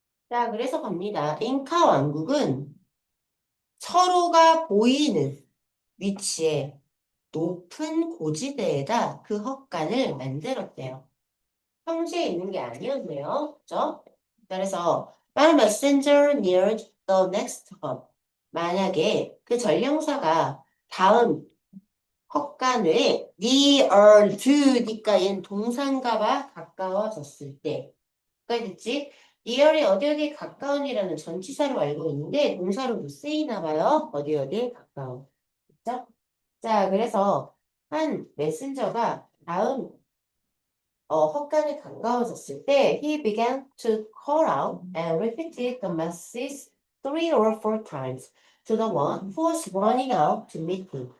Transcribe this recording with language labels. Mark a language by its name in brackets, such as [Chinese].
[Korean] 자, 그래서 갑니다. 잉카 왕국은 서로가 보이는 위치에 높은 고지대에다 그 헛간을 만들었대요. 평지에 있는 게 아니었네요. 그죠? [English] 그래서 One messenger near the next hub. [Korean] 만약에 그 전령사가 다음 헛간에 near to니까 얘는 동사인가봐 가까워졌을 때. 그러니까 됐지? near이 어디 어디에 가까운이라는 전치사로 알고 있는데 동사로도 쓰이나 봐요. 어디 어디에 가까운. 그죠? 자, 그래서 한 메신저가 다음 헛간에 가까워졌을 때 [English] he began to call out and repeated the message 3 or 4 times to the one who was running out to meet him.